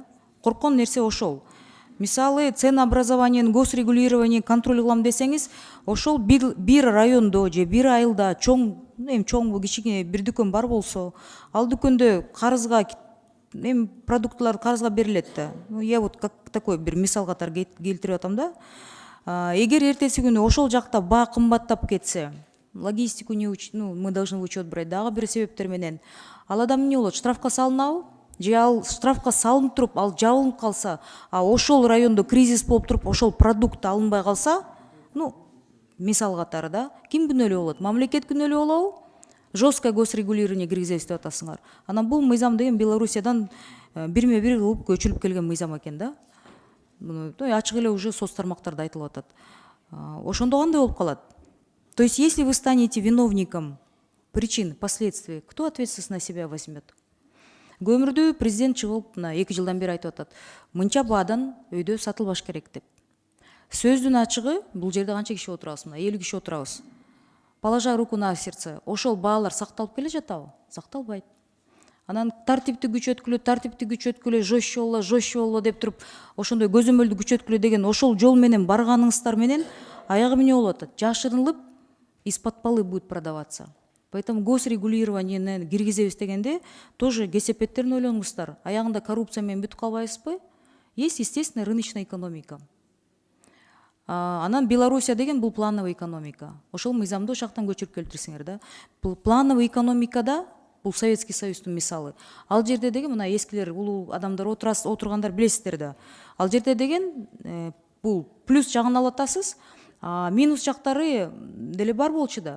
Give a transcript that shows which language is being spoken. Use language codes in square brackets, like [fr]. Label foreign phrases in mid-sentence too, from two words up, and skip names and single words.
[ky] Корккон нерсе ошол. Мисалы [ru] ценообразованиенин госрегулирование [ky] контроль кылам десеңиз, ошол бир райондо же бир айылда чоң кичине бир дүкөн бар болсо, ал дүкөндө карызга продуктылар карызга берилет да. [ru] Я вот как такой [ky] бир мисал катары келтирип атам да. Эгер эртеси күнү ошол жакта баа кымбаттап кетсе, [ru] логистику мы должны в учет брать, [ky] дагы бир себептер менен, ал адам эмне болот? Штрафка салынабы? же ал штрафка салынып туруп ал жабылып калса, а ошол райондо кризис болуп туруп ошол продукт алынбай калса, ну мисал катары да, ким күнөөлүү болот? Мамлекет күнөөлүү болобу? [ru] Жесткое госрегулирование [ky] киргизебиз деп атасыңар. Анан бул мыйзам деген Белоруссиядан бирме бир кылып көчүрүп келген мыйзам экен да. Муну ачык эле [ru] уже соц [ky] тармактарда айтылып атат. Ошондо кандай болуп калат? [ru] То есть, если вы станете виновником причин, последствий, кто ответственность на себя возьмет? [ky] Көмүрдүү президент чыгып мына 2 жылдан бери айтып атат. Мынча баадан өйдө сатылбаш керек деп. Сөздүн ачыгы, бул жерде канча киши отурабыз? Мына 50 киши отурабыз. [ru] Положа руку на сердце, [ky] ошол баалар сакталып келе жатабы? Сакталбайт. Анан тартипти күчөткүлө, жестче боло деп туруп, ошондой көзөмөлдү күчөткүлө деген ошол жол менен барганыңыздар менен аягы эмне болуп атат? Жашырынып, [ru] из-под полы будет продаваться. [ky] Поэтому госрегулированияны киргизебиз дегенде тоже кесепеттерин ойлонуңуздар. Аягында коррупция менен бүтүп калбайбызбы? [ru] Есть, естественно, рыночная экономика. [ky] Анан Белоруссия деген бул плановый экономика. Ошол мыйзамды ошактан көчүрүп келтирсиңер да. Бул плановый экономикада бул Советский Союздун мисалы. Ал жерде деген мына эскилер улуу адамдар отургандар билесиздер да. Ал жерде деген бул плюс жагын алып атасыз, минус жактары деле бар болчу да.